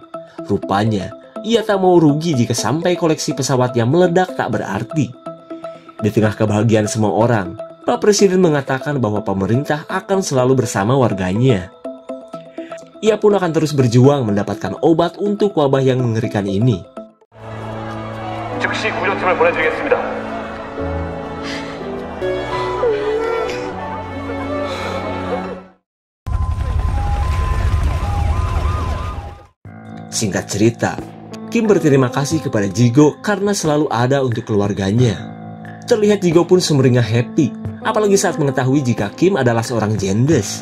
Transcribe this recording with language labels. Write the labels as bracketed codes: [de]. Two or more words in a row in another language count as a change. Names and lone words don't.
[id] Rupanya, ia tak mau rugi jika sampai koleksi pesawat yang meledak tak berarti. Di tengah kebahagiaan semua orang, Pak Presiden mengatakan bahwa pemerintah akan selalu bersama warganya. Ia pun akan terus berjuang mendapatkan obat untuk wabah yang mengerikan ini. [ko] 즉시 구조팀을 보내드리겠습니다. [id] Singkat cerita, Kim berterima kasih kepada Jigo karena selalu ada untuk keluarganya. Terlihat Jigo pun sumringah happy, apalagi saat mengetahui jika Kim adalah seorang jendes.